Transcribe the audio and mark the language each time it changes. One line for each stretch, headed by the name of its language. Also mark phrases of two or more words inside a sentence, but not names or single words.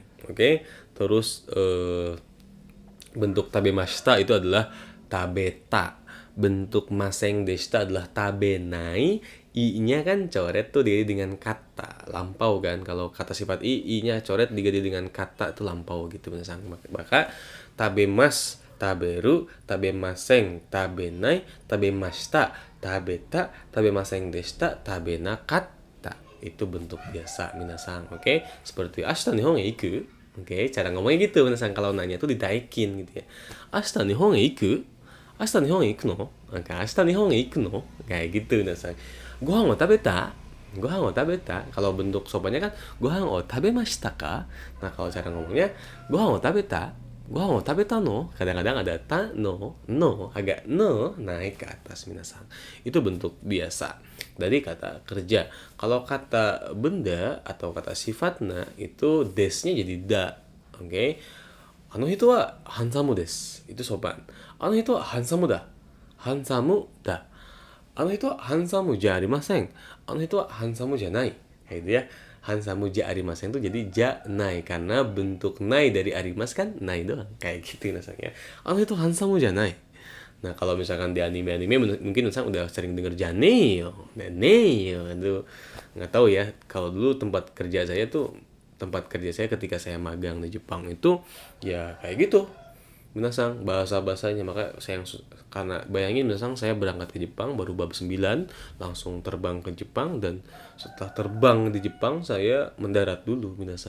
Indonesian: Oke, terus bentuk tabemashita itu adalah tabeta. Bentuk
Japanese: ませんでした
Indonesian: adalah tabenai. I-nya kan coret tuh diganti dengan kata lampau kan. Kalau kata sifat i-nya coret diganti dengan kata tuh lampau gitu minasang.
Japanese: Maka 食べます、食べる、食べません、食べない、食べました、食べた、食べませんでした, tabenakata.
Indonesian: Itu bentuk biasa minasang. Oke, seperti
Japanese: 明日日本へ行く.
Indonesian: Oke, cara ngomongnya gitu minasang. Kalau nanya tuh ditaikin gitu ya.
Japanese: 明日日本へ行く？明日日本へ行くの? Maka 明日日本へ行くの?
Indonesian: Kayak gitu minasang.
Japanese: ご飯を食べた？ご飯を食べた?
Indonesian: Kalau bentuk sopannya kan
Japanese: ご飯を食べましたか?
Indonesian: Nah, kalau cara ngomongnya
Japanese: ご飯を食べた? ご飯を食べたの?
Indonesian: Kadang-kadang ada ta no, agak no naik ke atas minasang. Itu bentuk biasa dari kata kerja. Kalau kata benda atau kata sifatnya itu desnya jadi da. Oke.
Japanese: あの人はハンサムです.
Indonesian: Itu sopan.
Japanese: あの人はハンサムだ。ハンサムだ. あの人はハンサムじゃありません. あの人はハンサムじゃない.
Indonesian: Kayak gitu ya.
Japanese: ハンサムじゃありません
Indonesian: itu jadi
Japanese: じゃない.
Indonesian: Karena bentuk nai dari arimas kan nai doang. Kayak gitu nasanya.
Japanese: あの人ハンサムじゃない.
Indonesian: Nah, kalau misalkan di anime-anime mungkin misal udah sering denger Janeo. Janeo itu nggak tahu ya. Kalau dulu tempat kerja saya ketika saya magang di Jepang itu ya kayak gitu. minasang bahasa-bahasanya. Maka karena bayangin minasang, saya berangkat ke Jepang baru bab 9, langsung terbang ke Jepang, dan setelah terbang di Jepang saya mendarat dulu minasang.